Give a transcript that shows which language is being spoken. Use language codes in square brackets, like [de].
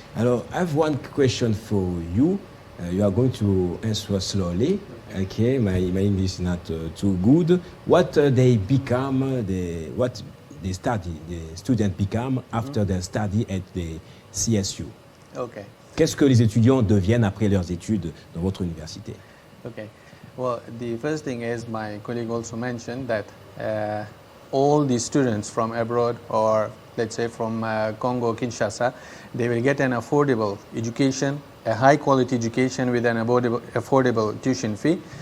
[en] Alors, I have one question for you. You are going to answer slowly. Okay, my English is not too good. What they become, what they study, the student become after their study at the CSU? Okay. [fr] Qu'est-ce que les étudiants deviennent après leurs études dans votre université? [en] Okay. Well, the first thing is my colleague also mentioned that all the students from abroad, or let's say from Congo, Kinshasa, they will get an affordable education, a high quality education with an affordable tuition fee.